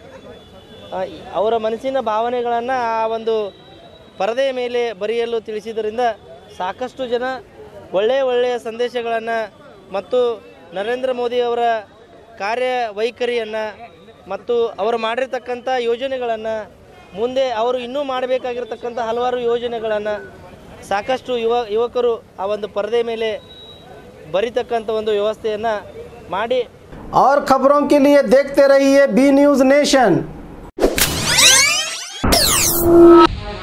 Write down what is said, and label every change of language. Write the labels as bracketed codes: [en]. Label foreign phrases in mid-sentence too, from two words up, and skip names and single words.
[kn] ಅವರ ಮನಸ್ಸಿನ ಭಾವನೆಗಳನ್ನು ಆ ಒಂದು ಪರದೆಯ ಮೇಲೆ ಬರೆಯಲು ತಿಳಿಸಿದ್ದರಿಂದ ಸಾಕಷ್ಟು ಜನ ಒಳ್ಳೆಯ ಸಂದೇಶಗಳನ್ನು ಮತ್ತು ನರೇಂದ್ರ ಮೋದಿಯವರ ಕಾರ್ಯವೈಖರಿಯನ್ನು ಮತ್ತು ಅವರು ಮಾಡಿರ್ತಕ್ಕಂಥ ಯೋಜನೆಗಳನ್ನು, ಮುಂದೆ ಅವರು ಇನ್ನೂ ಮಾಡಬೇಕಾಗಿರ್ತಕ್ಕಂಥ ಹಲವಾರು ಯೋಜನೆಗಳನ್ನು ಸಾಕಷ್ಟು ಯುವಕರು ಆ ಒಂದು ಪರದೆ ಮೇಲೆ ಬರಿತಕ್ಕಂಥ ಒಂದು ವ್ಯವಸ್ಥೆಯನ್ನು ಮಾಡಿ। [hi] और खबरों के लिए देखते रहिए बी न्यूज नेशन।